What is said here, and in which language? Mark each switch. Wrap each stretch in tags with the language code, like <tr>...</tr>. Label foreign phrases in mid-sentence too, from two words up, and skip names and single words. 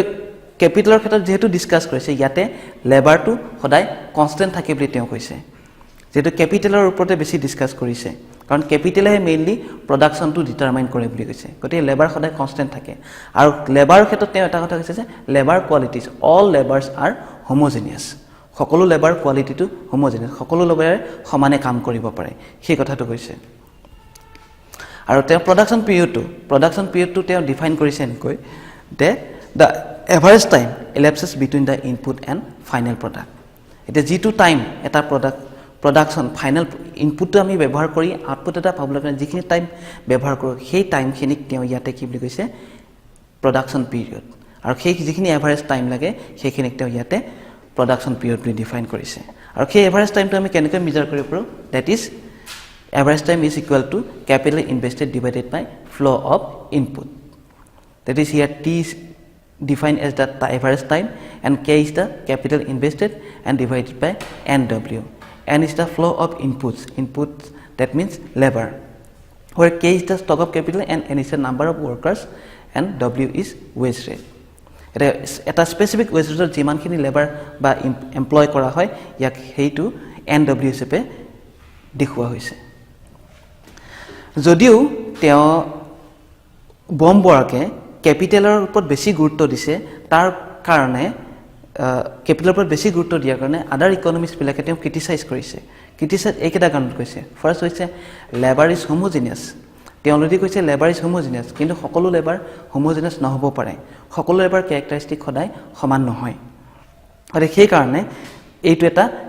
<as>কেপিটেলৰ ক্ষেত্ৰত যেহেতু ডিছকাছ কৰিছে ইয়াতে লেবাৰটো সদায় কনষ্টেণ্ট থাকে বুলি তেওঁ কৈছে যেহেতু কেপিটেলৰ ওপৰতে বেছি ডিছকাছ কৰিছে কাৰণ কেপিটেলেহে</as> <en>mainly production determine</en> <as>কৰে বুলি কৈছে গতিকে লেবাৰ সদায় কনষ্টেণ্ট থাকে আৰু লেবাৰৰ ক্ষেত্ৰত তেওঁ এটা কথা কৈছে যে</as> <en>labour qualities all labours are homogeneous</en> <as>সকলো</as> <en>labour quality homogeneous</en> <as>সকলো লেবাৰে সমানে কাম কৰিব পাৰে সেই কথাটো কৈছে আৰু তেওঁ</as> <en>production period</en> <as>তেওঁ ডিফাইন কৰিছে এনেকৈ যে</as> <en>the average time elapses between the input and final product</en> <as>এটা যিটো টাইম এটা</as> <en>production final</en> <as>ইনপুটটো আমি ব্যৱহাৰ কৰি আউটপুট এটা পাবলৈ কাৰণে যিখিনি টাইম ব্যৱহাৰ কৰোঁ সেই টাইমখিনিক তেওঁ ইয়াতে কি বুলি কৈছে</as> <en>production period</en> <as>আৰু সেই যিখিনি</as> <en>average time</en> <as>লাগে সেইখিনিক তেওঁ ইয়াতে</as> <en>production period</en> <as>বুলি ডিফাইন কৰিছে আৰু সেই</as> <en>average time</en> <as>আমি কেনেকৈ মেজাৰ কৰিব পাৰোঁ</as> <en>that is average time is equal to capital invested divided by flow of input that is here T is defined as the average time and K is the capital invested and divided by NW. N is the flow of inputs that means labor where K is the stock of capital and N is the number of workers and W is wage rate.</en> <as>এটা</as> <en>specific wage rate</en> <as>যিমানখিনি লেবাৰ বা এমপ্লয় কৰা হয় ইয়াক সেইটো NW হিচাপে দেখুওৱা হৈছে যদিও তেওঁ বম্বৰাকে কেপিটেলৰ ওপৰত বেছি গুৰুত্ব দিছে তাৰ কাৰণে কেপিটেলৰ ওপৰত বেছি গুৰুত্ব দিয়াৰ কাৰণে</as> <en>other economist</en> <as>তেওঁ ক্ৰিটিচাইজ কৰিছে এইকেইটা কাৰণত কৈছে ফাৰ্ষ্ট হৈছে</as> <en>labour is homogeneous</en> <as>তেওঁ অলৰেডি কৈছে</as> <en>labour is homogeneous</en> <as>কিন্তু সকলো</as> <en>labour homogeneous</en> <as>নহ'ব পাৰে সকলো</as> <en>labour characteristic</en> <as>সদায় সমান নহয় আৰু সেইকাৰণে এইটো এটা</as>